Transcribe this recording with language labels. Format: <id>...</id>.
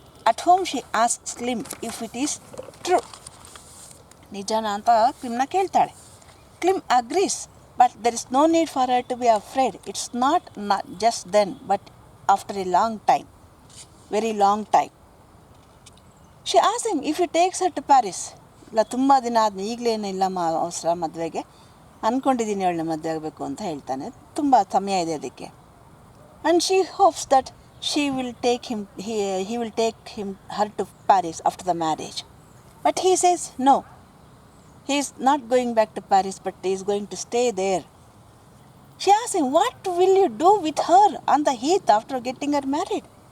<en>At home she asks Klim if it is true.</en> <kn>ನಿಜಾನ ಅಂತ ಕ್ಲಿಮ್ನ ಕೇಳ್ತಾಳೆ.</kn> <en>Klim agrees, but there is no need for her to be afraid. It's not just then, but after a long time, very long time. She asks him if he takes her to Paris.</en> <kn>ಇಲ್ಲ ತುಂಬ ದಿನ ಆದ್ಮೇಲೆ ಈಗಲೇನಿಲ್ಲ ಅವಸರ ಮದುವೆಗೆ, ಅಂದ್ಕೊಂಡಿದ್ದೀನಿ ಅವಳನ್ನ ಮದುವೆ ಆಗಬೇಕು ಅಂತ ಹೇಳ್ತಾನೆ. ತುಂಬ ಸಮಯ ಇದೆ ಅದಕ್ಕೆ.</kn> <en>And she hopes that he will take her to Paris after the marriage. But he says no. He is not going back to Paris, but he is going to stay there. She asks him, what will you do with her on the heath after getting her married?</en>